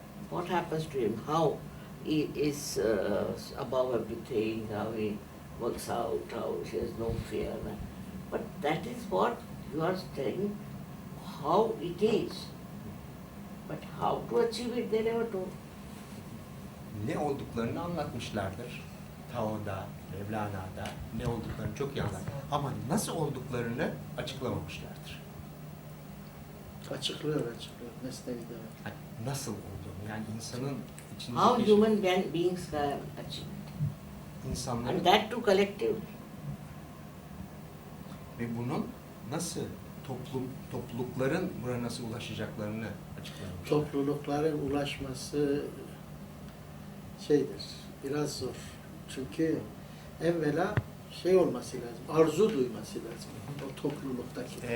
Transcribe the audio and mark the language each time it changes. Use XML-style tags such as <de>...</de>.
<en>What happens to him, how he is above everything, how he works out, how he has no fear. But that is what you are saying, how it is. But how to achieve it, they never told.</en> <tr>Ne olduklarını anlatmışlardır. Tao'da, Mevlana'da ne olduklarını çok iyi anlatır. Ama nasıl olduklarını açıklamamışlardır. Açıklıyor. Mesnevi'de var. Yani nasıl olduğunu, yani insanın</tr> <en>How</en> <tr>içindeki</tr> <en>human beings can achieve it.</en> <tr>insanların</tr> <en>And that too collectively.</en> <tr>ve bunun nasıl toplulukların buraya nasıl ulaşacaklarını açıklamışlar. Toplulukların ulaşması şeydir, biraz zor. Çünkü evvela şey olması lazım, arzu duyması lazım o topluluktaki.</tr>